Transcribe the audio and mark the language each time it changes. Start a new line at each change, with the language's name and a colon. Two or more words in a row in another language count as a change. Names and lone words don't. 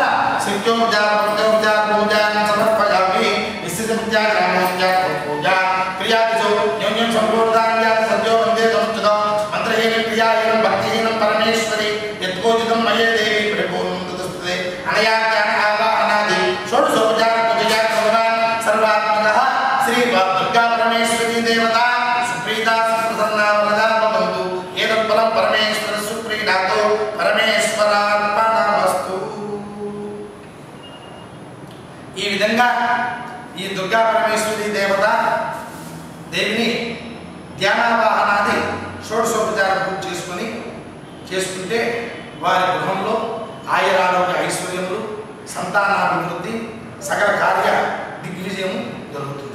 Sanskrit: शिष्योपचार पूजोपचार पूजां समर्पयामि विशिष्टोपचार पूजा क्रियादिषु न्यून्यं सम्पूर्णां सद्यो वन्दे तमुच्चतो मन्त्रहीनं क्रियाहीनं भक्तिहीनं परमेश्वरी यत्कोचितं मये देवी परिपूर्णं तदस्तुते अनया ज्ञान आवाहनादि षोडशोपचार पूजया भगवान् सर्वात्मकः श्री दुर्गा परमेश्वरी देवता सुप्रीता सुप्रसन्ना वरदा भवन्तु. एतत्फलं परमेश्वर सुप्रीणातो परमेश्वरार्पणमस्तु.
Telugu: ఈ విధంగా ఈ దుర్గా పరమేశ్వరి దేవత దేవిని ధ్యానావాహనాది షోడశోపచార పూజ చేసుకుంటే వారి గృహంలో ఆయురారోగ్య ఐశ్వర్యములు సంతానాభివృద్ధి సకల కార్య దిగ్విజయం జరుగుతుంది.